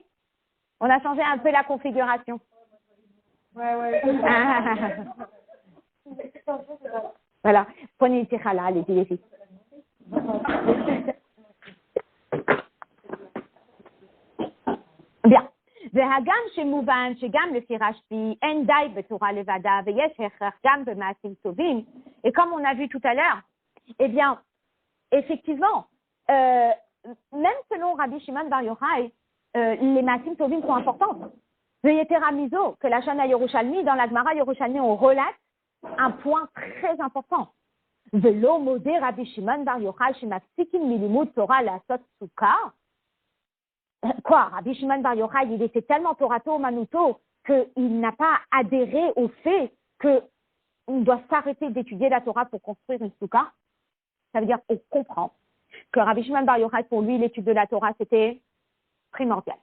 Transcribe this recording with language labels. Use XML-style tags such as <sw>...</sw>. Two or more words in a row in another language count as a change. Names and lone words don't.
<fr>On a changé un peu la configuration. Ouais. Voilà, prenez une tirala, allez-y les filles. Bien.</fr> <he>והגם שמובן שגם לפי רש"י אין די בתורה לבדה ויש הכרח גם במעשים טובים.</he> <fr>Et comme on a vu tout à l'heure, eh bien, effectivement, même selon Rabbi Shimon Bar Yochai, les</fr> <he>מעשים טובים</he> <fr>sont importantes.</fr> <he>ויתירה מזו,</he> <fr>que la Shana Yerushalmi, dans la Gemara Yerushalmi, on relate un point très important.</fr> <he>ולא מודה רבי שמעון בר יוחאי שמפסיקין מלימוד תורה לעשות סוכה.</he> <fr>Quoi, Rabbi Shimon Bar Yochai, il était tellement</fr> <he>תורתו אומנותו</he> <fr>qu'il n'a pas adhéré au fait qu'on doit s'arrêter d'étudier la Torah pour construire une soukha. Ça veut dire qu'on comprend que Rabbi Shimon Bar Yochai, pour lui, l'étude de la Torah, c'était primordial.</fr>